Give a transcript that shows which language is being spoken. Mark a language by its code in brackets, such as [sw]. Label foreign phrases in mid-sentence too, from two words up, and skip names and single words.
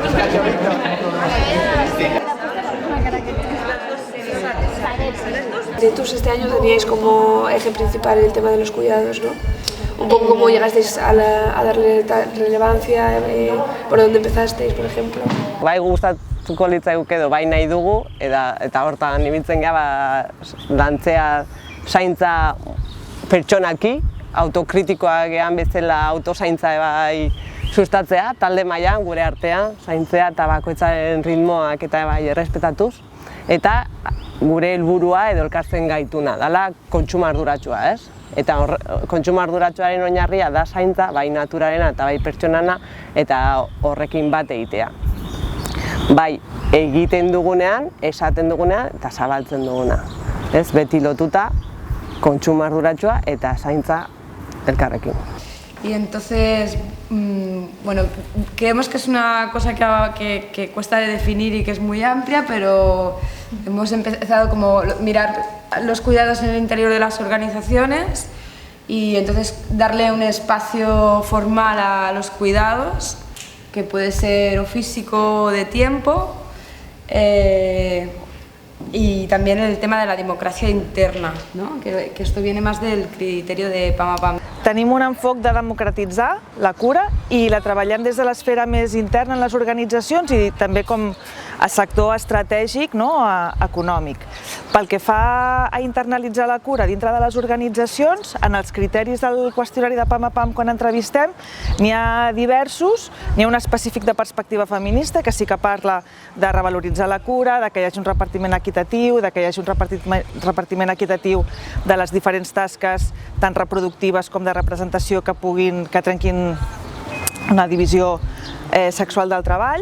[es] Vosotros este año teníais como eje principal el tema de los cuidados, ¿no? Un poco cómo llegasteis a darle relevancia, por dónde empezasteis, por ejemplo. [eu] Bai gustatuko litzaiguke edo bai nahi dugu eta hortan ibiltzen gara lantzea zaintza pertsonaki, autokritikoa gehan bezala autozaintza bai sustatzea, talde mailan gure artean, zaintzea eta bakoitzaren ritmoak eta bai errespetatuz, eta gure helburua edo elkartzen gaituna, dela kontsumo arduratsua, ez? Eta kontsumo arduratsuaren oinarria da zaintza, bai naturarena eta bai pertsonana, eta horrekin bat egitea. Bai, egiten dugunean, esaten dugunean eta zabaltzen duguna. Ez, beti lotuta, kontsumo arduratsua eta zaintza elkarrekin. [es] Y entonces, bueno, creemos que es una cosa que cuesta de definir y que es muy amplia, pero hemos empezado como a mirar los cuidados en el interior de las organizaciones y entonces darle un espacio formal a los cuidados, que puede ser o físico o de tiempo, y también el tema de la democracia interna, ¿no? que esto viene más del criterio de PAMAPAM. [ca] Tenim un enfoc de democratitzar la cura i la treballem des de l'esfera més interna en les organitzacions i també com a sector estratègic, no? Econòmic. Pel que fa a internalitzar la cura dintre de les organitzacions, en els criteris del qüestionari de PAMAPAM quan entrevistem n'hi ha diversos, n'hi ha un específic de perspectiva feminista que sí que parla de revaloritzar la cura, de que hi hagi un repartiment equitatiu, de que hi hagi un repartiment equitatiu de les diferents tasques tant reproductives com de representació que trenquin una divisió sexual del treball.